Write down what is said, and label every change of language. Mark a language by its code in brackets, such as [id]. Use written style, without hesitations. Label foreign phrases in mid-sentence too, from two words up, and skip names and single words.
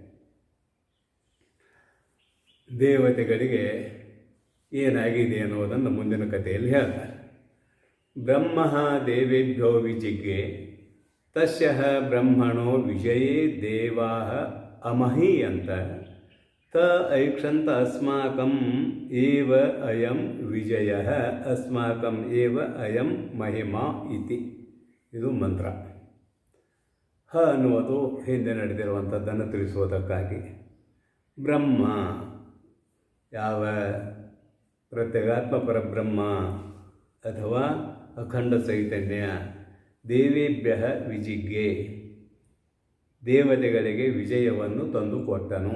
[kn] ದೇವತೆಗಳಿಗೆ ಏನಾಗಿದೆ ಅನ್ನೋದನ್ನು ಮುಂದಿನ ಕಥೆಯಲ್ಲಿ ಹೇಳ್ತಾರೆ. [sa] ಬ್ರಹ್ಮ ದೇವೇಭ್ಯೋ ವಿಜಿಜ್ಞೆ ತಸ್ಯ ಬ್ರಹ್ಮಣೋ ವಿಜಯೇ ದೇವಾ ಅಮಹೀಯಂತ ತ ಐಕ್ಷಂತ ಅಸ್ಮಾಕಂ ಏವ ಅಯಂ ವಿಜಯ ಅಸ್ಮಾಕಂ ಏವ ಅಯಂ ಮಹಿಮಾ ಇತಿ. [kn] ಇದು ಮಂತ್ರ. ಅನ್ನುವುದು ಹಿಂದೆ ನಡೆದಿರುವಂಥದ್ದನ್ನು ತಿಳಿಸುವುದಕ್ಕಾಗಿ. ಬ್ರಹ್ಮ ಯಾವ ಪ್ರತ್ಯೇಗಾತ್ಮ ಪರಬ್ರಹ್ಮ ಅಥವಾ ಅಖಂಡ ಚೈತನ್ಯ, [sa] ದೇವೇಭ್ಯ ವಿಜಿಜ್ಞೆ [kn] ದೇವತೆಗಳಿಗೆ ವಿಜಯವನ್ನು ತಂದುಕೊಟ್ಟನು.